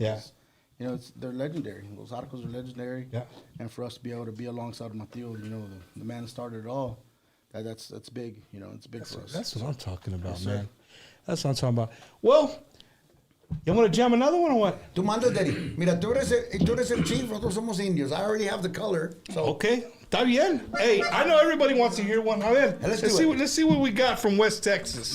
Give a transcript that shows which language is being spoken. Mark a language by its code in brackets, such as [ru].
[en] Yeah. You know, they're legendary. Los Arcos are legendary. Yeah. And for us to be able to be alongside Mateo, you know, the man that started it all, that's big. You know, it's big for us. That's what I'm talking about, Yes, sir. man. That's what I'm talking about. Well, you want to jam another one or what? [es] Tú mandas, Daddy. Mira, tú eres el chief, nosotros somos indios. [en] I already have the color. So [es] Okay, está bien. [en] Hey, I know everybody wants to hear one. [es] A ver, [en] Let's let's do see it. what, let's see what we got from West Texas.